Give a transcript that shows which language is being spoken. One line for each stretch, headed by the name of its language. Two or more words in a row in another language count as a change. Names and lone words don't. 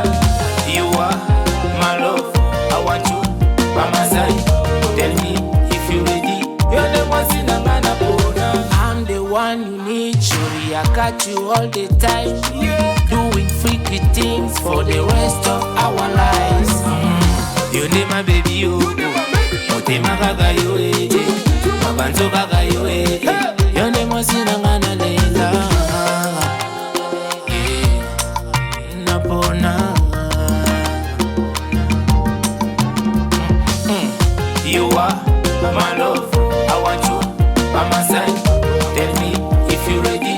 English: You are my love. I want you by my side. Tell me if you ready. You never seen a man I'm the one you need. Surely I got you all the time. Doing freaky things for the rest of our lives. You need my baby, you.
Lingala: Motema gaga yo mabanzo gaga yo
English: you never seen a man later. Napona. You are my love. I want you by my side. Tell me if you ready.